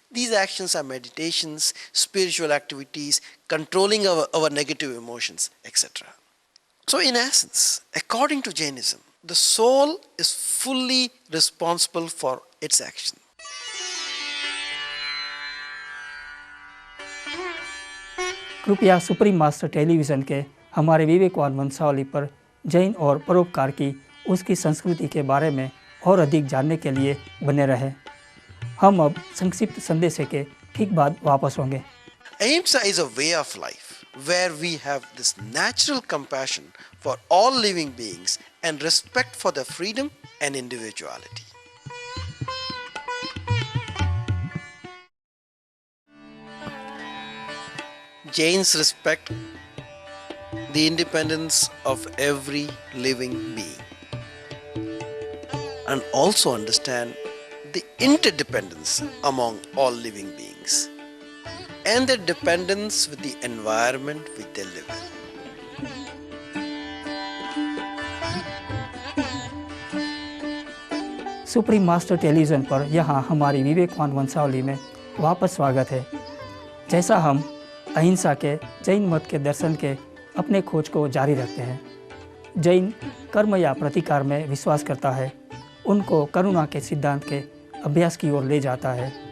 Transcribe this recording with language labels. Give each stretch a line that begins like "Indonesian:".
English: These actions are meditations, spiritual activities, controlling our negative emotions, etc. So in essence, according to Jainism, the soul is fully responsible for its action.
Hindi: कृपया supreme master television के हमारे विवेकवान वंशावली पर जैन और परोपकार की उसकी संस्कृति के बारे में और अधिक जानने के लिए बने रहें। हम अब संक्षिप्त संदेश के ठीक बाद वापस होंगे।
English: Ahimsa is a way of life where we have this natural compassion for all living beings and respect for their freedom and individuality. Jains respect the independence of every living being and also understand the interdependence among all living beings and their dependence with the environment which they live in.
Hindi: Supreme master television पर यहाँ हमारी विवेकवान वंशावली में वापस स्वागत है। जैसा हम अहिंसा के जैन मत के दर्शन के अपने खोज को जारी रखते हैं। जैन कर्म या प्रतिकार में विश्वास करता है, उनको करुणा के सिद्धांत के अभ्यास की ओर ले जाता है।